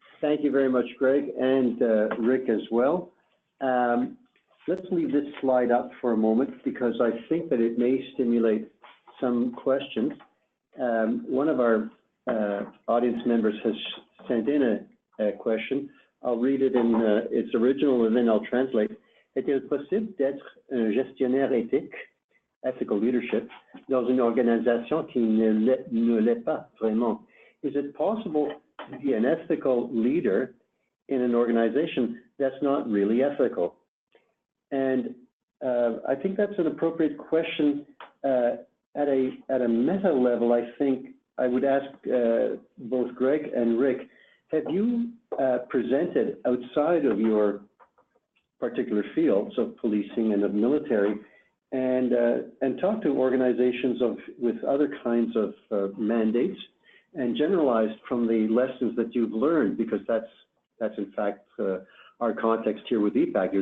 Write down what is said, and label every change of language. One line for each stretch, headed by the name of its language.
English: Thank you very much, Greg, and Rick as well. Let's leave this slide up for a moment because I think that it may stimulate some questions. One of our audience members has sent in a question. I'll read it in its original and then I'll translate.
French: Est-il possible d'être un gestionnaire éthique,
English: ethical leadership,
French: dans une organisation qui ne l'est pas vraiment?
English: Is it possible to be an ethical leader in an organization that's not really ethical? And I think that's an appropriate question. At a meta level, I think I would ask both Greg and Rick, have you presented outside of your particular fields of policing and of military and talked to organizations with other kinds of mandates and generalized from the lessons that you've learned, because that's in fact our context here with EPAC.